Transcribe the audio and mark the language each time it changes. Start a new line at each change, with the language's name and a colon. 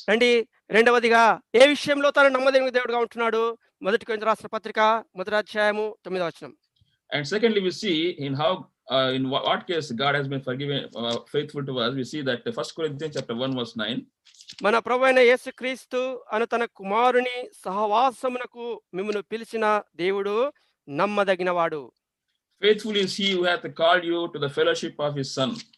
Telugu: రండి, రెండవదిగా ఏ విషయంలో తను నమ్మదగిన దేవుడిగా ఉంటున్నాడు? మొదటి కొరింథీయులకు రాసిన పత్రిక 1వ అధ్యాయము 9వ వచనం.
English: And secondly, we see in how in what case God has been forgiven, faithful to us. We see that 1 Corinthians chapter 1 verse 9.
Telugu: మన ప్రభువైన యేసుక్రీస్తు అను తన కుమారుని సహవాసమునకు మిమ్మును పిలిచిన దేవుడు నమ్మదగినవాడు.
English: Faithful is he who hath called you to the fellowship of his son.